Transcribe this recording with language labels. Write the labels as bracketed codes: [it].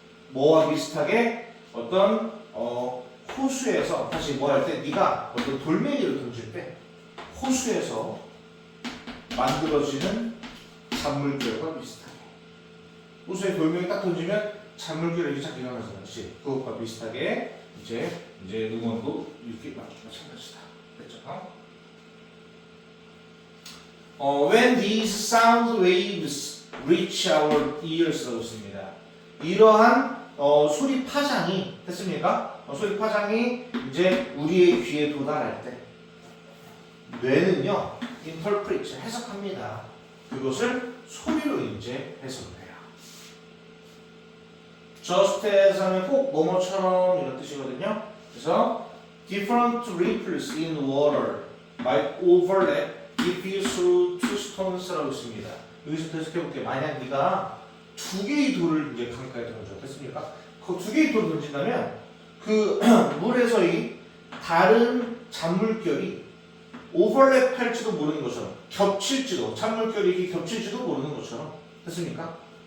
[ko] 뭐와 비슷하게 어떤 호수에서, 다시 뭐 할 때, 네가 어떤 돌멩이를 던질 때 호수에서 만들어지는 잔물결과 비슷하게, 호수에 돌멩이 딱 던지면 잔물결이 쫙 일어나잖아. 그렇지? 그것과 비슷하게 이제 음원도 이렇게 마찬가지다. 됐죠? [en] When these sound waves reach our ears [ko] 라고 씁니다. 이러한 소리 파장이, 됐습니까? 소리 파장이 이제 우리의 귀에 도달할 때 뇌는요, interpret, 해석합니다. 그것을 소리로 이제 해석을 해요. [en] just as [ko] 하면 꼭 뭐뭐처럼 이런 뜻이거든요. 그래서 [en] different ripples in water might overlap if you threw two stones [ko] 라고 있습니다. 여기서 해석해볼게요. 만약 네가 두 개의 돌을 이제 강가에 던져, 됐습니까? 그 두 개의 돌을 던진다면 그 물에서의 다른 잔물결이 오버랩할지도 모르는 것처럼, 겹칠지도, 잔물결이 이렇게 겹칠지도 모르는 것처럼, 됐습니까?